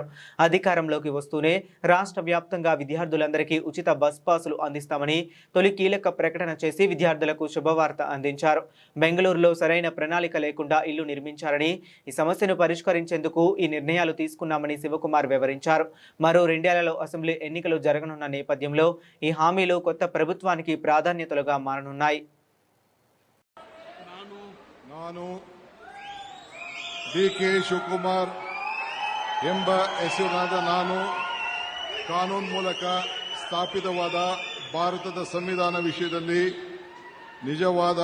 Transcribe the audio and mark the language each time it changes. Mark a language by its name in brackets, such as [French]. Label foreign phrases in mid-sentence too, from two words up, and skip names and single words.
[Telugu] అధికారంలోకి వస్తూనే రాష్ట్ర వ్యాప్తంగా విద్యార్థులందరికీ ఉచిత బస్ పాసులు అందిస్తామని తొలి కీలక ప్రకటన చేసి విద్యార్థులకు శుభవార్త అందించారు. బెంగళూరులో సరైన ప్రణాళిక లేకుండా ఇల్లు నిర్మించారని, ఈ సమస్యను పరిష్కరించేందుకు ఈ నిర్ణయాలు తీసుకున్నామని శివకుమార్ వివరించారు. మరో 2 ఏళ్లలో అసెంబ్లీ ఎన్నికలు జరగనున్న నేపథ్యంలో ఈ హామీలు కొత్త ప్రభుత్వానికి ప్రాధాన్యతలుగా మారనున్నాయి. [Kannada] ನಾನು ಡಿಕೆ ಶಿವಕುಮಾರ್ ಎಂಬ ಹೆಸರಿನಾದ ನಾನು ಕಾನೂನು ಮೂಲಕ ಸ್ಥಾಪಿತವಾದ ಭಾರತದ ಸಂವಿಧಾನ ವಿಷಯದಲ್ಲಿ ನಿಜವಾದ